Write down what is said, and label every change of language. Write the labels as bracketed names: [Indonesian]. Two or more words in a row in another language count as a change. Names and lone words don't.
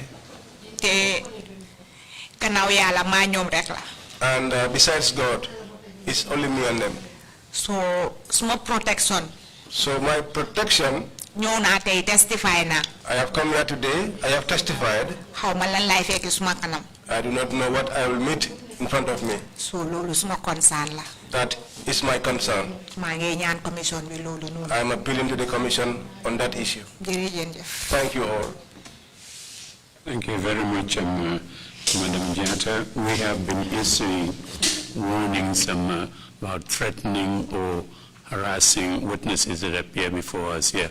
[Wolof] te gannaaw yàlla maa ñoom rek la. [English] And besides God, it's only me and them. [Wolof] so suma protection. [English] So my protection, [Wolof] ñëw naa tey testify na. [English] I have come here today, I have testified. [Wolof] xaw ma lan laay fekk suma kanam. [English] I do not know what I will meet in front of me. [Wolof] so loolu suma concern la. [English] That is my concern. [Wolof] maa ngi ñaan commission bi loolu noonu. [English] I am appealing to the commission on that issue. [Wolof] jërëjëf. [English] Thank you all. Thank you very much, Madam Jatta. We have been issuing warnings about threatening or harassing witnesses that appear before us here.